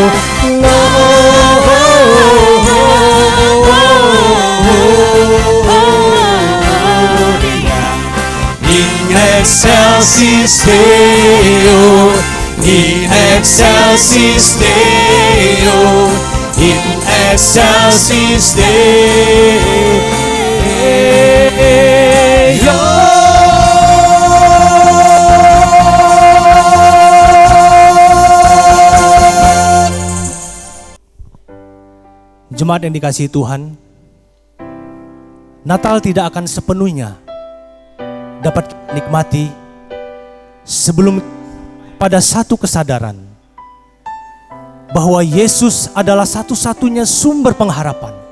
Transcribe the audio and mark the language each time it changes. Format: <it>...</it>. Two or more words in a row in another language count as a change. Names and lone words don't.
<la>Gloria in excelsis Deo. In excelsis Deo, in excelsis Deo.</la> <id>Jemaat yang dikasihi Tuhan, Natal tidak akan sepenuhnya dapat nikmati sebelum pada satu kesadaran bahwa Yesus adalah satu-satunya sumber pengharapan,</id>